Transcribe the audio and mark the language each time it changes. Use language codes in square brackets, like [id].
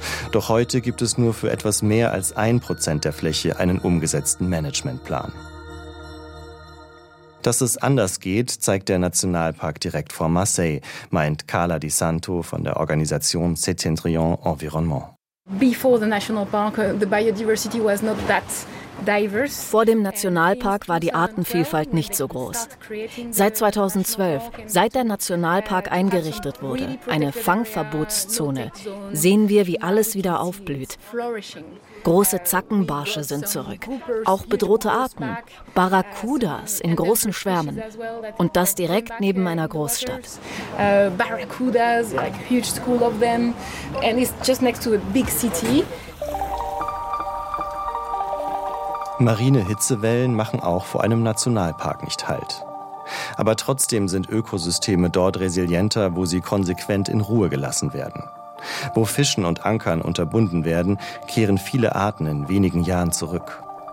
[de] Doch heute gibt es nur für etwas mehr als 1% der Fläche einen umgesetzten Managementplan. Dass es anders geht, zeigt der Nationalpark direkt vor Marseille, meint Carla Di Santo von der Organisation Septentrion Environnement. [en] Before the national park, the biodiversity was not that diverse. [de] Vor dem Nationalpark war die Artenvielfalt nicht so groß. Seit 2012, seit der Nationalpark eingerichtet wurde, eine Fangverbotszone, sehen wir, wie alles wieder aufblüht. Große Zackenbarsche sind zurück, auch bedrohte Arten, Barracudas in großen Schwärmen und das direkt neben einer Großstadt. [en] Barracudas, like huge school of them, and it's just next to a big city. [de] Marine Hitzewellen machen auch vor einem Nationalpark nicht Halt. Aber trotzdem sind Ökosysteme dort resilienter, wo sie konsequent in Ruhe gelassen werden. Wo Fischen und Ankern unterbunden werden, kehren viele Arten in wenigen Jahren zurück.